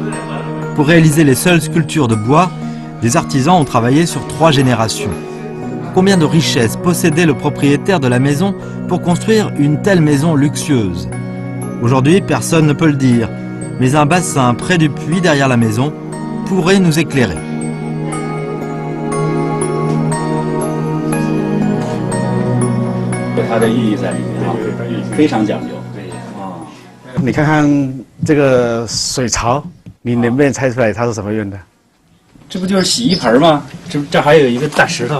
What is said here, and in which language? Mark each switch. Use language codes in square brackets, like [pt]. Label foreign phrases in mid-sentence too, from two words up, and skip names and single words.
[fr] Pour réaliser les seules sculptures de bois, des artisans ont travaillé sur 3 générations. Combien de richesses possédait le propriétaire de la maison pour construire une telle maison luxueuse? Aujourd'hui, personne ne peut le dire, mais un bassin près du puits derrière la maison pourrait nous éclairer. [zh] 有它的寓意在里面啊，非常讲究。对啊，你看看这个水槽，你能不能猜出来它是什么用的？这不就是洗衣盆吗？这还有一个大石头。